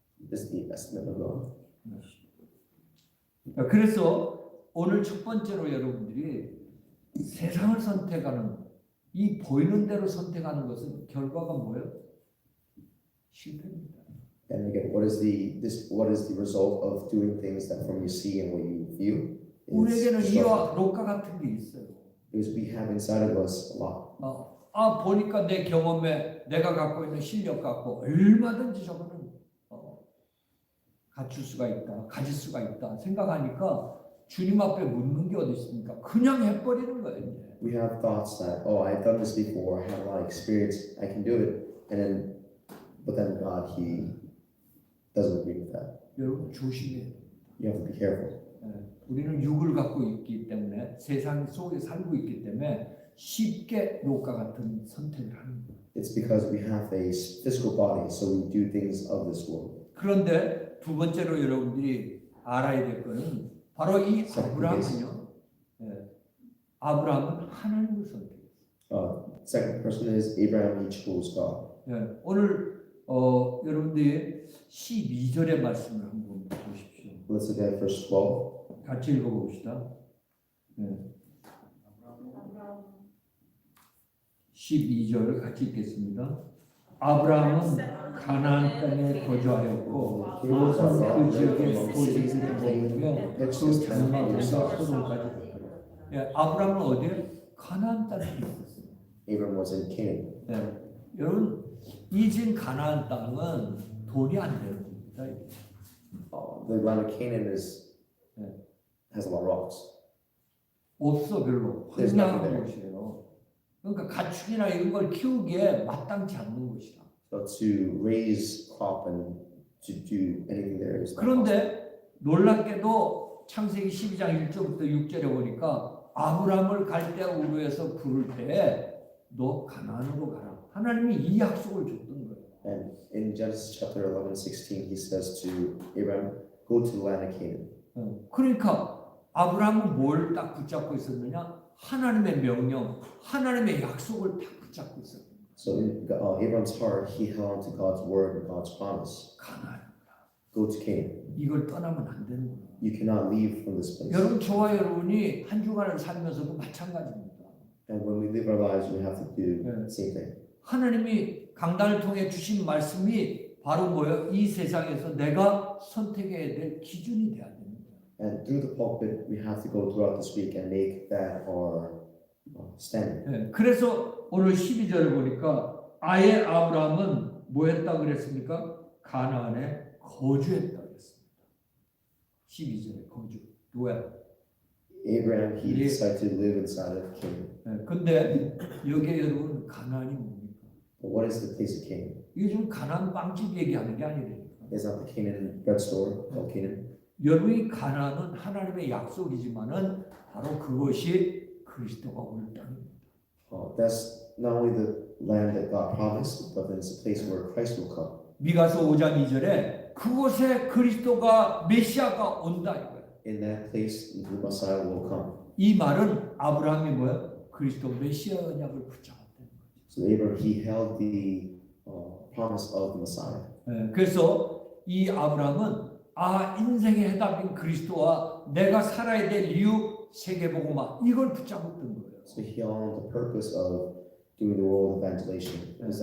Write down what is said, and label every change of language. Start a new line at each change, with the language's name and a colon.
English: the estimate of God.
Korean: 그래서 오늘 첫 번째로 여러분들이 세상을 선택하는 이 보이는 대로 선택하는 것은 결과가 뭐예요? 실패입니다.
English: And again, what is the result of doing things that from you see and what you view?
Korean: 우리에게는
English: Is
Korean: 이와 롯과 같은 게 있어요.
English: because we have inside of us a lot.
Korean: 보니까 내 경험에 내가 갖고 있는 실력 갖고 얼마든지 저거는 갖출 수가 있다, 가질 수가 있다 생각하니까 주님 앞에 묻는 게 어디 있습니까? 그냥 해버리는 거예요. 이제.
English: We have thoughts that, oh, I've done this before, I have a lot of experience, I can do it, but then God, He doesn't agree with that.
Korean: 여러분 조심해야 돼요.
English: You have to be careful.
Korean: 우리는 육을 갖고 있기 때문에 세상 속에 살고 있기 때문에 쉽게 롯과 같은 선택을 하는 거예요.
English: It's because we have a physical body, so we do things of this world.
Korean: 그런데 두 번째로 여러분들이 알아야 될 거는 바로 이 아브라함은요. 아브라함은 하나님을 선택했어요.
English: Second person is Abraham. He chose God.
Korean: 오늘 여러분들이 12절의 말씀을 한번 보십시오.
English: Let's look at verse 12.
Korean: 같이 읽어봅시다. 12절 같이 읽겠습니다. 아브라함은 가나안 땅에 거주하였고 롯은 그 지역의 고지들을 먹으며 그 장막에서 소돔까지 갔더라. 아브라함은 어디에? 가나안 땅에 있었어요.
English: Abraham was in Canaan.
Korean: 여러분 이 지금 가나안 땅은 돈이 안 되는 겁니다.
English: The land of Canaan has a lot of rocks.
Korean: 없어 별로
English: There's
Korean: 황량한
English: nothing there.
Korean: 곳이에요. 그러니까 가축이나 이런 걸 키우기에 마땅치 않는 곳이라.
English: So to raise crop and to do anything there is not possible.
Korean: 그런데 놀랍게도 창세기 12장 1절부터 6절에 보니까 아브라함을 갈대우르에서 부를 때 너 가나안으로 가라. 하나님이 이 약속을 줬던 거예요.
English: And in Genesis chapter 11:16, he says to Abraham, "Go to the land of Canaan."
Korean: 그러니까 아브라함은 뭘 딱 붙잡고 있었느냐? 하나님의 명령, 하나님의 약속을 딱 붙잡고 있었어요.
English: So in Abraham's heart, he held on to God's word and God's promise.
Korean: 가나안.
English: Go to Canaan.
Korean: 이걸 떠나면 안 되는구나.
English: You cannot leave from this place.
Korean: 여러분 저와 여러분이 한 주간을 살면서도 마찬가지입니다.
English: And when we live our lives, we have to do Yeah. the same thing.
Korean: 하나님이 강단을 통해 주신 말씀이 바로 뭐예요? 이 세상에서 내가 선택해야 될 기준이 돼야 됩니다.
English: And through the pulpit, we have to go throughout this week and make that our standard.
Korean: 예, 그래서 오늘 12절을 보니까 아예 아브라함은 뭐 했다 그랬습니까? 가나안에 거주했다 그랬습니다. 12절에 거주. 왜?
English: Abraham, he 예. decided to live inside of Canaan.
Korean: 예, 근데 여기에 여러분 가나안이 뭡니까?
English: But what is the place of Canaan?
Korean: 이게 지금 가나안 빵집 얘기하는 게 아니라니까.
English: It's not the Canaan bread store called Canaan.
Korean: 여러분이 가나안은 하나님의 약속이지만은 바로 그것이 그리스도가 올 땅입니다.
English: That's not only the land that God promised, but then it's a place where Christ will come.
Korean: 미가서 5장 2절에 그곳에 그리스도가 메시아가 온다 이거예요.
English: In that place, the Messiah will come.
Korean: 이 말은 아브라함이 뭐예요? 그리스도 메시아 언약을 붙잡았다는 거죠.
English: So Abraham, he held the promise of the Messiah.
Korean: 예, 그래서 이 아브라함은 인생의 해답인 그리스도와 내가 살아야 될 이유 세계복음화 이걸 붙잡았던 거예요.
English: So he held the purpose of doing the role of evangelization,